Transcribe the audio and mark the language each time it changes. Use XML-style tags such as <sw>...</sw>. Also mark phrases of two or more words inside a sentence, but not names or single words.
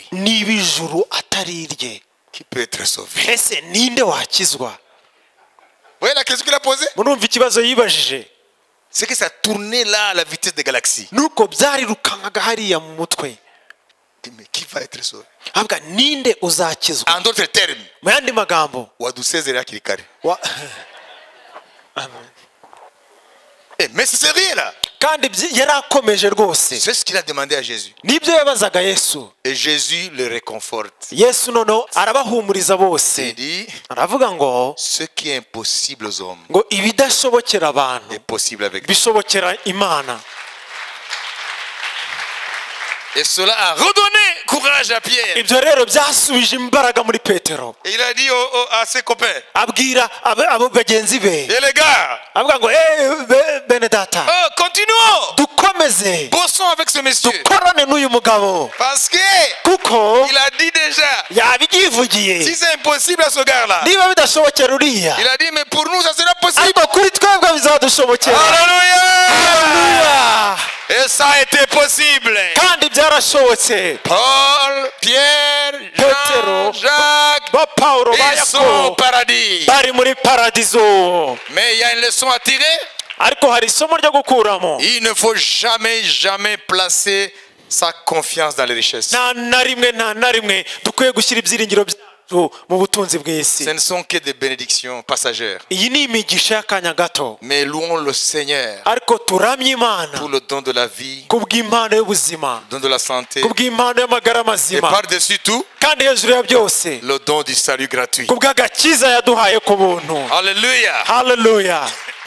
<rw>niba ijuru atari irye,</rw> <fr>qui peut être sauvé?</fr> <rw>ese ninde wakizwa?</rw> <fr>Vous voyez la question qu'il a posée?</fr> <rw>murumva ikibazo yibajije?</rw> <fr>C'est que ça tournait là à la vitesse des galaxies.</fr> <rw>nuko byarirukankaga hariya mu mutwe,</rw> <fr>Il dit, mais qui va être sauvé?</fr> <rw>avuga ninde uzakizwa?</rw> <fr>En d'autres termes,</fr> <rw>mu yandi magambo Wadusezera kirikare. wa-</rw> <fr>Mais c'est sérieux là.</fr> <rw>kandi yari akomeje rwose,</rw> <fr>C'est ce qu'il a demandé à Jésus.</fr> <rw>nibyo yabazaga Yesu.</rw> <fr>Et Jésus le réconforte.</fr> <rw>Yesu noneho arabahumuriza</rw> <fr>Il</fr> <rw>bose,</rw> <fr>dit,</fr> <rw>aravuga ngo</rw> <fr>ce qui est impossible aux hommes</fr> <rw>ngo ibidashobokera abantu</rw> <fr>est possible avec Dieu.</fr> <rw>bishobokera Imana.</rw> <fr>Et cela a redonné courage à Pierre.</fr> <rw>ibyo rero byasubije imbaraga muri petero,</rw> <fr>Et il a dit à ses copains,</fr> <rw>abwira abo bagenzi be,</rw> <fr>et les gars,</fr> <rw>avuga ngo bene data,</rw> <fr>continuons,</fr> <rw>dukomeze</rw> <fr>bossons avec ce monsieur.</fr> <rw>dukorane n'uyu mugabo,</rw> <fr>Parce que</fr> <rw>kuko</rw> <fr>il a dit déjà,</fr> <rw>yabyivugiye.</rw> <fr>si c'est impossible à ce gars-là,</fr> <rw>niba bidashobokera uriya,</rw> <fr>il a dit, mais pour nous, ça sera possible.</fr> <rw>ariko kuri twebwe bizadushobokera.</rw> <fr>Alléluia!</fr> <rw>Haleluya!</rw> <fr>Et ça a été possible.</fr> <rw>kandi byarashobotse.</rw> <fr>Paul, Pierre,</fr> <rw>Petero,</rw> <fr>Jean, Jacques,</fr> <rw>ba Paulo, ba</rw> <fr>ils sont au</fr> <rw>Yakobo</rw> <fr>paradis.</fr> <rw>bari muri paradizo.</rw> <fr>Mais il y a une leçon à tirer.</fr> <rw>ariko hari isomo ryo gukuramo.</rw> <fr>Il ne faut jamais placer sa confiance dans les richesses.</fr> <rw>nta na rimwe dukwiye gushyira ibyiringiro byacu mu butunzi bw'isi.</rw> <fr>Ce ne sont que des bénédictions passagères.</fr> <rw>iyi ni imigisha y'akanya gato,</rw> <fr>Mais louons le Seigneur</fr> <rw>ariko turamye Imana</rw> <fr>pour le don de la vie,</fr> <rw>kubw'impano y'ubuzima,</rw> <fr>le don de la santé,</fr> <rw>kubw'impano y'amagara</rw> <fr>et</fr> <rw>mazima,</rw> <fr>par-dessus tout,</fr> <rw>kandi hejuru ya byose</rw> <fr>le don du salut gratuit.</fr> <rw>kubw'agakiza yaduhaye ku buntu.</rw> <fr>Alléluia.</fr> <rw>Haleluya!</rw>